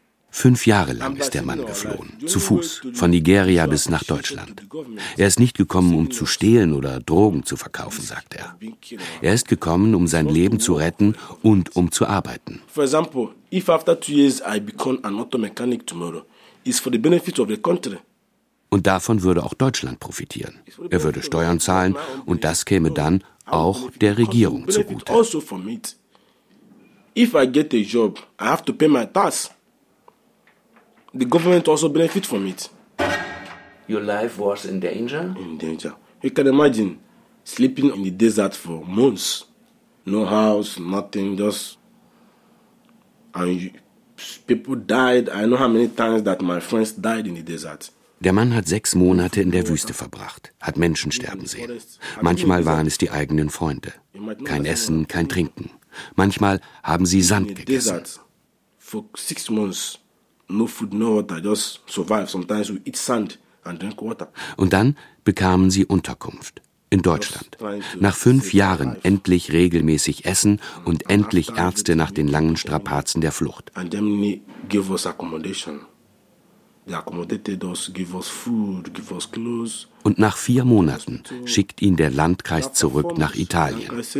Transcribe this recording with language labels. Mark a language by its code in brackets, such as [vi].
[de] 5 Jahre lang ist der Mann geflohen, zu Fuß, von Nigeria bis nach Deutschland. Er ist nicht gekommen, um zu stehlen oder Drogen zu verkaufen, sagt er. Er ist gekommen, um sein Leben zu retten und um zu arbeiten. [en] For example, if after 2 years I become an auto mechanic tomorrow, it's for the benefit of the country. [de] Und davon würde auch Deutschland profitieren. Er würde Steuern zahlen und das käme dann auch der Regierung zugute. [en] If I get a job, I have to pay my tax. The government also benefits from it. Your life was in danger? In danger. You can imagine sleeping in the desert for months. No house, nothing, just... And people died. I know how many times that my friends died in the desert. [de] Der Mann hat 6 Monate in der Wüste verbracht, hat Menschen sterben sehen. Manchmal waren es die eigenen Freunde. Kein Essen, kein Trinken. Manchmal haben sie Sand gegessen. [en] For 6 months. No food, no water, just survive. Sometimes we eat sand and drink water. [de] Und dann bekamen sie Unterkunft in Deutschland. Nach 5 Jahren endlich regelmäßig Essen und endlich Ärzte nach den langen Strapazen der Flucht. [en] And then they give us accommodation. They accommodated us, give us food, give us clothes. [de] Und nach 4 Monaten schickt ihn der Landkreis zurück nach Italien.